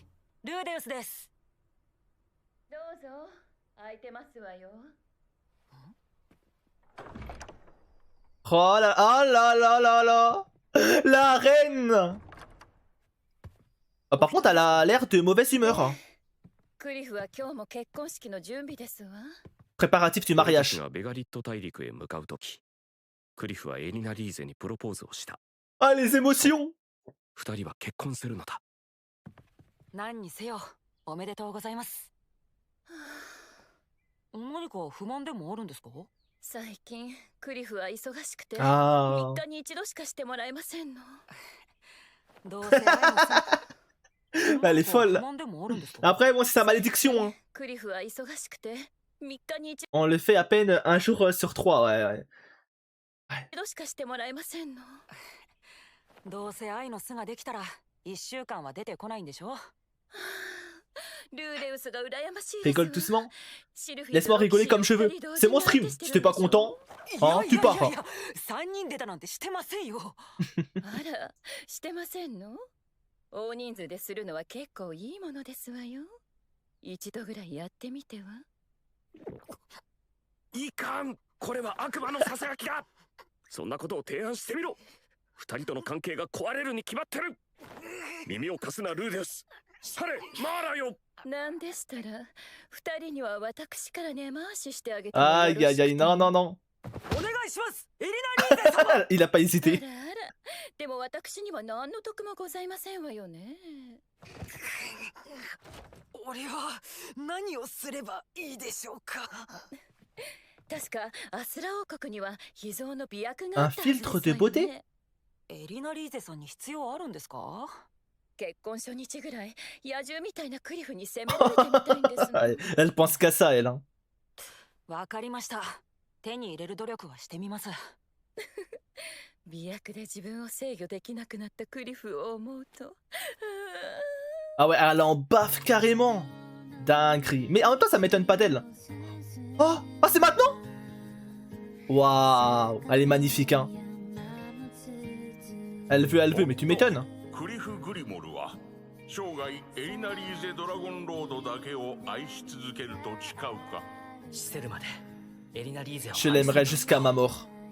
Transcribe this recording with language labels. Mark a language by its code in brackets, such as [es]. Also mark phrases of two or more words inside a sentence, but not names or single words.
[fr] Oh là là là là, la reine. Par contre, elle a l'air de mauvaise humeur. Préparatif du mariage. Ah, les émotions. [ja] 二人は結婚するのだ。何にせよ、おめでとうございます。何か不満でもあるんですか？最近クリフは忙しくて3日に一度しかしてもらえませんの。どうせ愛のさ。 [fr] Elle est folle. Après, bon, c'est sa malédiction. Hein. On le fait à peine un jour sur 3, ouais. Ouais. [ja] どうせ愛の巣ができたら1週間は出てこないんでしょ。 [fr] Rigole doucement. Laisse-moi rigoler comme je veux. C'est mon stream. Si t'es pas content, hein, tu pars. [ja] 3 人出たなんてしてませんよ。あら、してませんの？大人数でするのは結構いいものですわよ。一度ぐらいやってみては。いかん、これは悪魔のささやきだ。そんなことを提案してみろ。二人との関係が壊れるに決まってる。耳を貸すなルーデス。され、マーラよ。なんでしたら、二人には私から根回ししてあげて。 [fr] Aïe aïe aïe, non non non. Il a pas hésité. [ja] でも私には何の得もございませんわよね。俺は何をすればいいでしょうか。確かアスラ王国には秘蔵の美薬があったはずですよね。 [fr] Un filtre de beauté? [ja] エリナリーゼさんに必要あるんですか？結婚初日ぐらい野獣みたいなクリフに責められてみたいんです。 [fr] Elle pense qu'à ça, elle. [ja] わかりました。手に入れる努力はしてみます。美薬で自分を制御できなくなったクリフを思うと。 [fr] Ah ouais, elle en baffe carrément. Dinguerie. Mais en même temps, ça m'étonne pas d'elle. Oh, oh c'est maintenant? Waouh, elle est magnifique, hein. Elle veut, mais tu m'étonnes. Je l'aimerais jusqu'à ma mort.